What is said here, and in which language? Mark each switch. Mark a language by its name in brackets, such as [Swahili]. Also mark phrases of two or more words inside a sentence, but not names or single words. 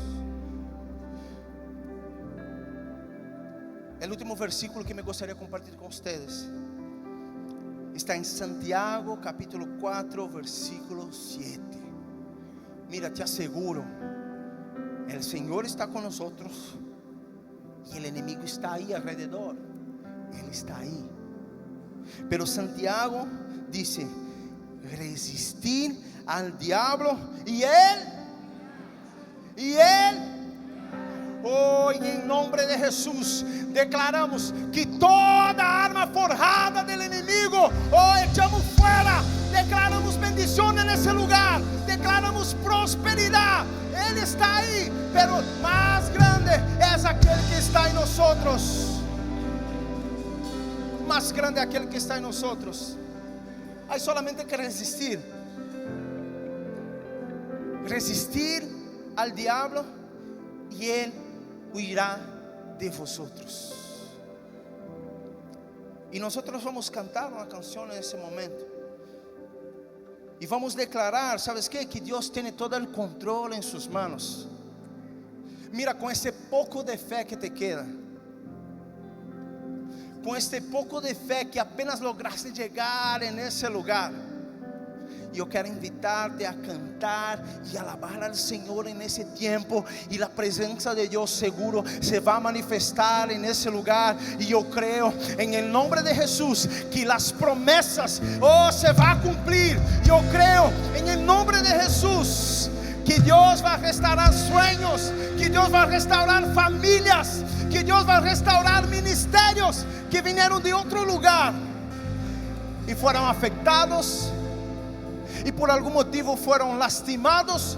[Portuguese] O último versículo que me gostaria de compartilhar com vocês está em Santiago capítulo 4 versículo 7. Mira, te asseguro, o Senhor está com nós e o inimigo está aí alrededor. Ele está aí. Pero Santiago diz: [Spanish] resistir al diablo [Portuguese] e ele. Hoy em nome de Jesus declaramos que toda arma forjada del inimigo echamos fora. Declaramos bendição nesse lugar, declaramos prosperidade. Ele está aí, pero mais grande é aquele que está em nós. Mais grande é aquele que está em nós. [Spanish] Há solamente que resistir. Resistir al diablo [Portuguese] e ele [Spanish] huirá de vosotros. [Portuguese] E nós vamos cantar uma canção nesse momento. E vamos declarar, [Spanish] ¿sabes qué? [Portuguese] Que Deus tem todo o controle em suas manos. Mira, com esse pouco de fé que [Spanish] te queda, [Portuguese] com este pouco de fé que apenas lograste chegar nesse lugar, [Spanish] Yo quiero invitarte a cantar y alabar al Señor en ese tiempo. Y la presencia de Dios seguro se va a manifestar en ese lugar. Y yo creo en el nombre de Jesús que las promesas se van a cumplir. Yo creo en el nombre de Jesús que Dios va a restaurar sueños, que Dios va a restaurar familias, que Dios va a restaurar ministerios que vinieron de otro lugar y fueron afectados y por algún motivo fueron lastimados.